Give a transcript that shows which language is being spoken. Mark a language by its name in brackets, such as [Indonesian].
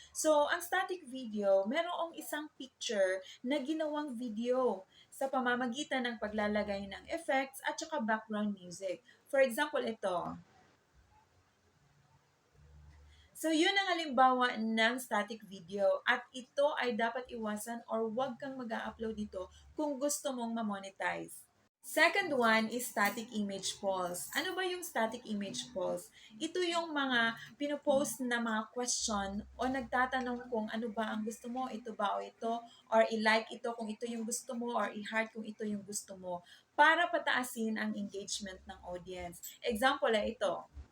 [Filipino] So, ang static video, merong isang picture na ginawang video sa pamamagitan ng paglalagay ng effects at saka background music. [English] For example, ito. [Filipino] So, yun ang halimbawa ng static video at ito ay dapat iwasan or huwag kang mag-upload dito kung gusto mong ma-monetize. [English] Second one is static image polls. [Filipino] Ano ba yung static image polls? Ito yung mga pinopost na mga question o nagtatanong kung ano ba ang gusto mo, ito ba o ito, or i-like ito kung ito yung gusto mo, or i-heart kung ito yung gusto mo, para pataasin ang engagement ng audience. Example ay ito.